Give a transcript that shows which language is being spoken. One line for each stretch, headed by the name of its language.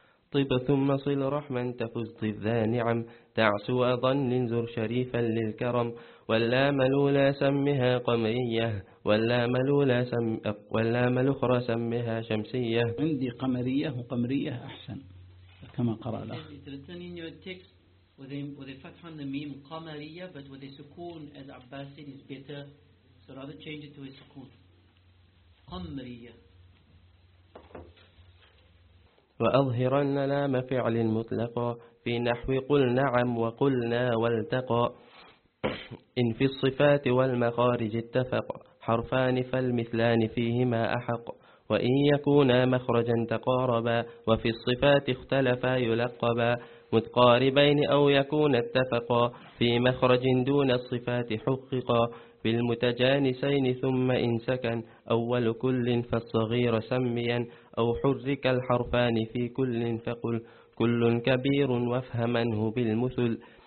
Arabic: طيب ثم صل رحما تفز طيب ذا نعم تعسو أظن زر شريفا للكرم واللام الأولى سمها قمرية واللام الأخرى سمها شمسية عندي قمرية وقمرية أحسن كما قرأ لك
English: It's written in your text with a fatha on the meme قمرية but with a سكون as Abbas said is better so rather change it to a سكون قمرية
Arabic: وأظهرن لام فعل مطلقا في نحو قل نعم وقلنا والتقى إن في الصفات والمخارج اتفق حرفان فالمثلان فيهما أحق وإن يكونا مخرجا تقاربا وفي الصفات اختلفا يلقبا متقاربين أو يكون اتفقا في مخرج دون الصفات حققا بالمتجانسين ثم إن سكن أول كل فالصغير سميا أو حرك الحرفان في كل فقل كل كبير وافهمنه بالمثل